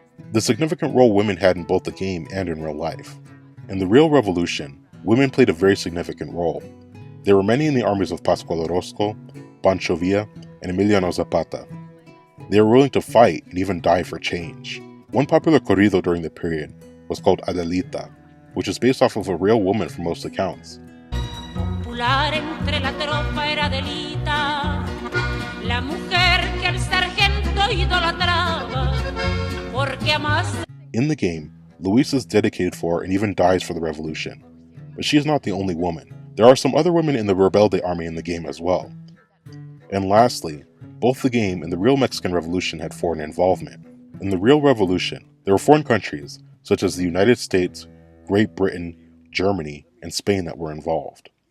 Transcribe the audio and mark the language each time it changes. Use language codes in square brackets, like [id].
[en] the significant role women had in both the game and in real life. In the real revolution, women played a very significant role. There were many in the armies of Pascual Orozco, Pancho Villa, and Emiliano Zapata. They were willing to fight and even die for change. One popular corrido during the period was called Adelita, which is based off of a real woman from most accounts. [es] Popular entre la tropa era Adelita, la mujer que el sargento idolatraba, porque más. [en] In the game, Luis is dedicated for and even dies for the revolution. But she is not the only woman. There are some other women in the Rebelde army in the game as well. And lastly, both the game and the real Mexican Revolution had foreign involvement. In the real revolution, there were foreign countries, such as the United States, Great Britain, Germany, and Spain that were involved.